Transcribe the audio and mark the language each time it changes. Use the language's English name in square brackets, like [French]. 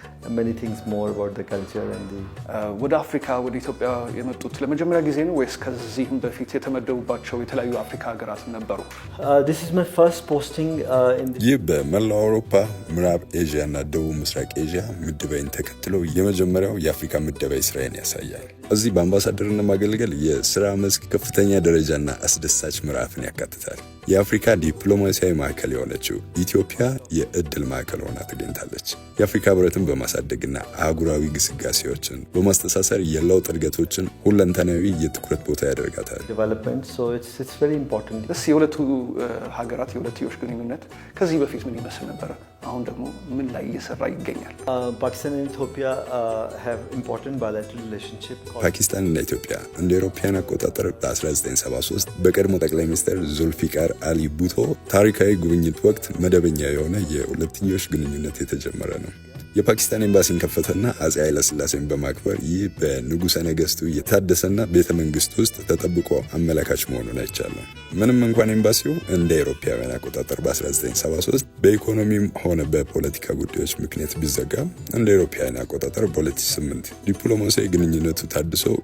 [English] many things more about the culture and the [Amharic] ወደ አፍሪካ ወደ ኢትዮጵያ የመጡት ለመጀመሪያ ጊዜ ነው ወይስ ከዚህም በፊት የተመደቡባቸው የተለያዩ አፍሪካ ሀገራት ነበሩ? [English] This is my first posting in the [Amharic] ይህ በመላው አውሮፓ፣ ምዕራብ ኤዥያ እና ደቡብ ምስራቅ ኤዥያ ምደባይን ተከትሎ የመጀመሪያው የአፍሪካ ምደባይ ስራዬን ያሳያል። እዚህ በአምባሳደርነት ማገልገል የስራ መስክ ከፍተኛ ደረጃና አስደሳች ምዕራፍን ያካትታል። የአፍሪካ ዲፕሎማሲያዊ ማዕከል የሆነችው ኢትዮጵያ የእድል ማዕከል ሆና ተገኝታለች። የአፍሪካ ህብረትን በማሳደግና አህጉራዊ ግስጋሴዎችን በማስተሳሰር የለውጥ እድገቶችን ሁለንተናዊ የትኩረት ቦታ ያደርጋታል። [English] development, so it's very important. [Amharic] እስኪ የሁለቱ ሀገራት የሁለትዮሽ ግንኙነት ከዚህ በፊት ምን ይመስል ነበረ? አሁን ደግሞ ምን ላይ እየሰራ ይገኛል? [English] Pakistan and Ethiopia have important bilateral relationship. [Amharic] ፓኪስታንና ኢትዮጵያ እንደ አውሮፓውያን አቆጣጠር በ1973 በቀድሞ ጠቅላይ ሚኒስትር ዙልፊቃር አሊ ቡቶ ታሪካዊ ጉብኝት ወቅት መደበኛ የሆነ የሁለትዮሽ ግንኙነት የተጀመረ ነው። የፓኪስታን ኤምባሲን ከፈተና አጼ ኃይለ ሥላሴን በማክበር ይህ በንጉሠ ነገሥቱ የታደሰና ቤተ መንግስት ውስጥ ተጠብቆ አመላካች መሆኑን አይቻለሁ። ምንም እንኳን ኤምባሲው እንደ አውሮፓውያን አቆጣጠር በ1973 በኢኮኖሚም ሆነ በፖለቲካ ጉዳዮች ምክንያት ቢዘጋም እንደ አውሮፓውያን አቆጣጠር በ2008 ዲፕሎማሲያዊ ግንኙነቱ ታድሶ